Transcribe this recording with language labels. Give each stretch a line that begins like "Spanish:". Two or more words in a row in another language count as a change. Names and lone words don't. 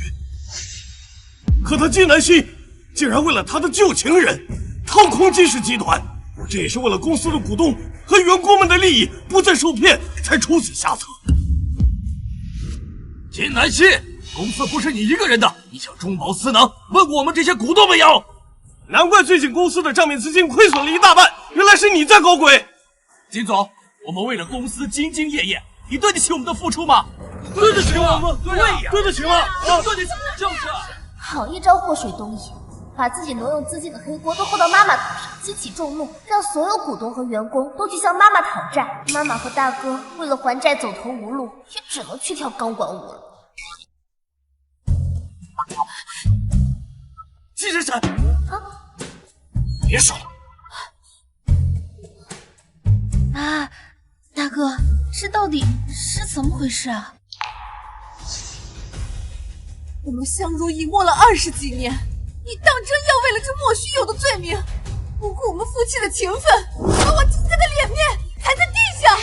Chinese: 可他金南希竟然為了他的舊情人掏空金氏集團，我這也是為了公司的股東和員工們的利益不再受騙才出此下策。金南希，公司不是你一個人的，你想中飽私囊，問過我們這些股東沒有？難怪最近公司的賬面資金虧損了一大半，原來是你在搞鬼。金總，我們為了公司兢兢業業，你對得起我們的付出嗎？對得起我們，對呀，對得起嗎？對得起，就是。好一招禍水東引，把自己挪用資金的黑鍋都扣到媽媽頭上，激起眾怒，讓所有股東和員工都去向媽媽討債。媽媽和大哥為了還債走投無路，也只能去跳鋼管舞了。季閃閃，別說了。啊，大哥，這到底是怎麼回事啊？我們相濡以沫了20幾年，你當真要為了這莫須有的罪名，不顧我們夫妻的情分，把我金家的臉面踩在地上？